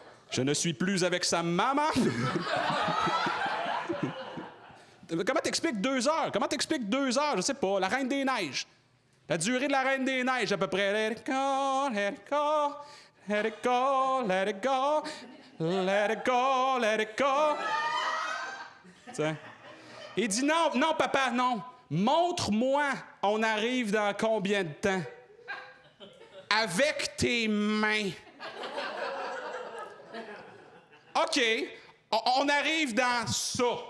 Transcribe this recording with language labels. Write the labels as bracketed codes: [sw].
[fr] Je ne suis plus avec sa maman. Comment t'expliques 2 heures? Je sais pas. La Reine des Neiges. La durée de la Reine des Neiges, à peu près. [en] Let it go, let it go, let it go, let it go. Let it go. [fr] T'sais. Il dit non, papa, non. Montre-moi, on arrive dans combien de temps? Avec tes mains. OK, on arrive dans ça.